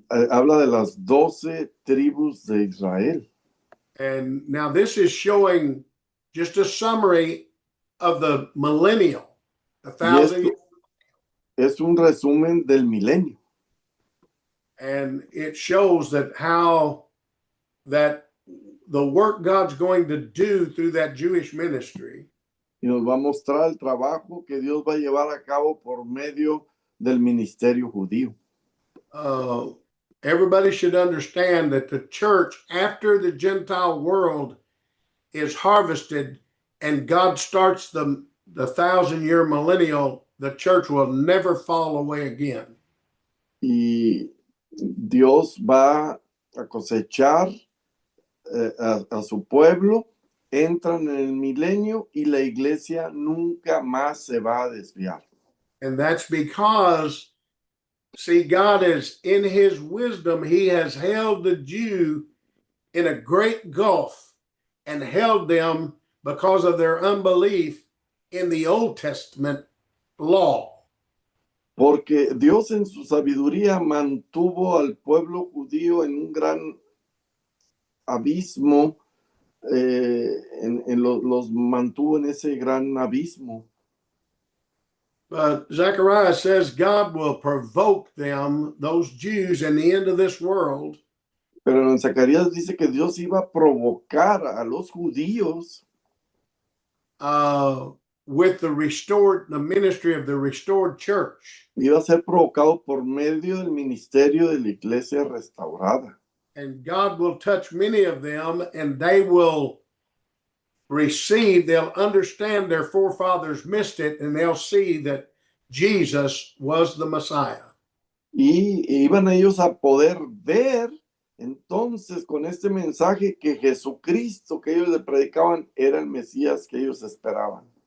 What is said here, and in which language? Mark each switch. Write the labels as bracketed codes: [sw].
[es] Habla de las 12 tribus de Israel. [en] And now this is showing just a summary of the millennial, the 1,000. [es] Es un resumen del milenio. [en] And it shows that how that the work God's going to do through that Jewish ministry. [es] Y nos va a mostrar el trabajo que Dios va a llevar a cabo por medio del ministerio judío. [en] Everybody should understand that the church, after the Gentile world is harvested and God starts the 1,000-year millennial, the church will never fall away again. [es] Y Dios va a cosechar a su pueblo, entran en el milenio y la iglesia nunca más se va a desviar. [en] And that's because, see, God is, in his wisdom, he has held the Jew in a great gulf and held them because of their unbelief in the Old Testament law. [es] Porque Dios en su sabiduría mantuvo al pueblo judío en un gran abismo, los mantuvo en ese gran abismo. [en] But Zechariah says God will provoke them, those Jews, in the end of this world. [es] Pero en Zacarías dice que Dios iba a provocar a los judíos [en] with the ministry of the restored church. [es] iba a ser provocado por medio del ministerio de la iglesia restaurada. [en] And God will touch many of them, and they will they'll understand their forefathers missed it, and they'll see that Jesus was the Messiah. [es] Y iban ellos a poder ver entonces con este mensaje que Jesucristo que ellos le predicaban era el Mesías que ellos esperaban.